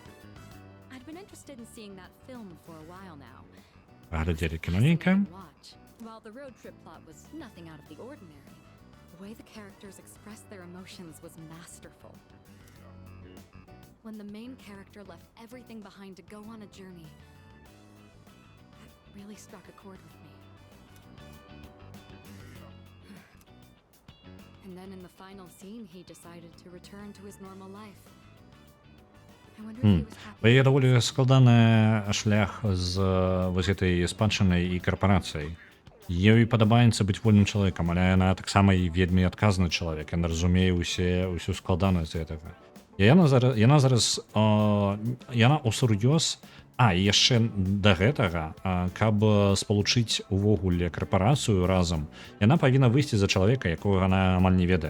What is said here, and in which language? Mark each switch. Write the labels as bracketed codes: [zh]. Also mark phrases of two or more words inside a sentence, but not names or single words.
[en] I'd been interested in seeing that film for a while now. [be] Глядзелі кінонейка. [en] Watch. While the road trip plot was nothing out of the ordinary, the way the characters expressed their emotions was masterful. When the main character left everything behind to go on a journey, that really struck a chord with me. And then in the final scene, he decided to return to his normal life. I wonder if he was happy. [be] Яе даволі складаны шлях з вось гэтай спадчынай і карпорацыяй. Ёй падабаецца быць вольным чалавекам, але яна таксама і вельмі адказны чалавек. Яна разумее ўсю складанасць гэтага. Яна зараз яна усур'ёз, і яшчэ да гэтага, каб спалучыць увогуле карпорацыю разам, яна павінна выйсці за чалавека, якога яна амаль не ведае.